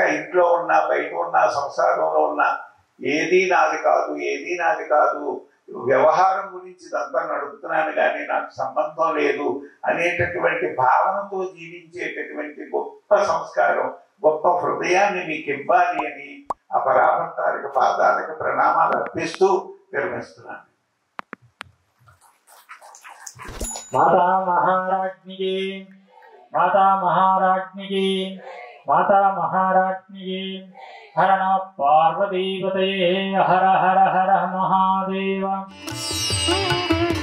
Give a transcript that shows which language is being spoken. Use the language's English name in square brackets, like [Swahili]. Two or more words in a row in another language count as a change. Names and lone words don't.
[Telugu] ఇంట్లో ఉన్న, బయట ఉన్న, సంసారంలో ఉన్న ఏదీ నాది కాదు, ఏదీ నాది కాదు, వ్యవహారం గురించి ఇదంతా నడుపుతున్నాను కానీ నాకు సంబంధం లేదు అనేటటువంటి భావనతో జీవించేటటువంటి గొప్ప సంస్కారం, గొప్ప హృదయాన్ని మీకు ఇవ్వాలి అని ఆ పరాభంతారికి పాదాలకు ప్రణామాలు అర్పిస్తూ విరమిస్తున్నాను. [Sanskrit] माता महाराज्ञी माता महाराज्ञी माता महाराज्ञी हर नमः पार्वतीपतये हर हर हर महादेव।